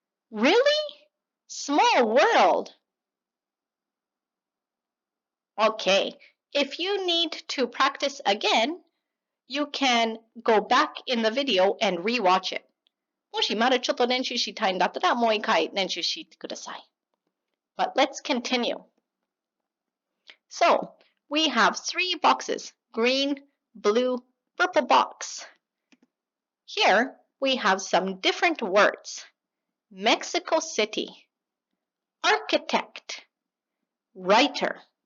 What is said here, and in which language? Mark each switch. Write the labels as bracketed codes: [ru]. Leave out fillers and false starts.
[en] Really? Small world. Okay, if you need to practice again, you can go back in the video and rewatch it. [ja] もしまだちょっと練習したいんだったらもう一回練習してください。 [en] But let's continue. So, we have 3 boxes, green, blue, purple box. Here, we have some different words. Mexico City, architect, writer.